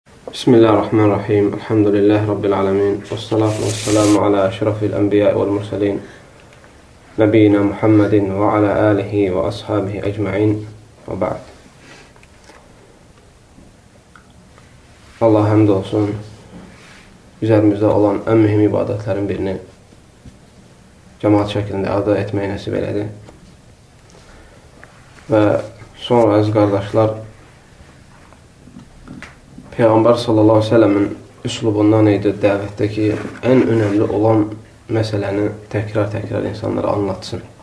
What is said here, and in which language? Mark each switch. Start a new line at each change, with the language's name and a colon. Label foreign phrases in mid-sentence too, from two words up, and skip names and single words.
Arabic: بسم الله الرحمن الرحيم. الحمد لله رب العالمين. والصلاة والسلام على أشرف الأنبياء والمرسلين. نبينا محمد وعلى آله وأصحابه أجمعين وبعد.
Azerbaijani: Allah həmd olsun. Üzerimizdə olan ən mühim ibadətlərin birini cəmaat şəklində ada etməyi nəsib elədi. Və sonra əziz qardaşlar, Peyğəmbər
Arabic: صلى الله عليه وسلم
Azerbaijani: üslubundan idi dəvətdəki ən önəmli olan məsələni təkrar insanlara anlatsın.